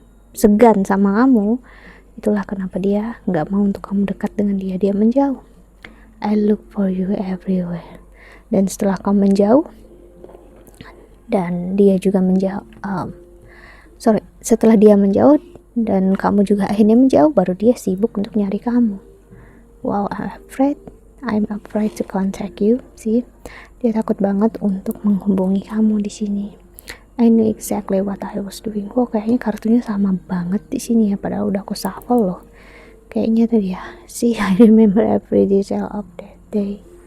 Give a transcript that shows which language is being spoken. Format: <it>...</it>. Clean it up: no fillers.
<id>segan sama kamu. Itulah kenapa dia nggak mau untuk kamu dekat dengan dia. Dia menjauh.</id> <en>I look for you everywhere.</en> <id>Dan setelah kamu menjauh dan dia juga menjauh, setelah dia menjauh dan kamu juga akhirnya menjauh, baru dia sibuk untuk nyari kamu.</id> <en>Wow, I'm afraid to contact you. See,</en> <id>dia takut banget untuk menghubungi kamu di sini.</id> <en>I know exactly what I was doing.</en> <id>Kok kayaknya kartunya sama banget di sini ya, padahal udah aku shuffle loh. Kayaknya tuh ya.</id> <en>See, I remember every detail of that day.</en>